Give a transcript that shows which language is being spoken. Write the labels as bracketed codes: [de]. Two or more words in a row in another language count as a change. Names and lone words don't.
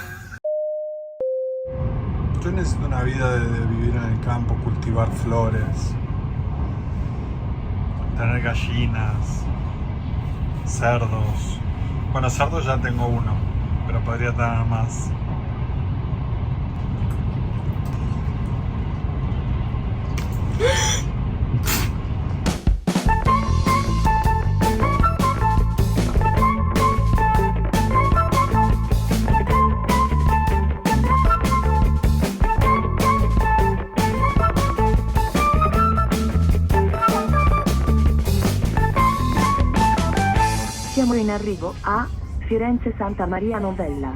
[es] Yo necesito una vida de vivir en el campo, cultivar flores, tener gallinas, cerdos. Bueno, cerdos ya tengo uno, pero podría tener más. [it] Siamo in arrivo a Firenze Santa Maria Novella.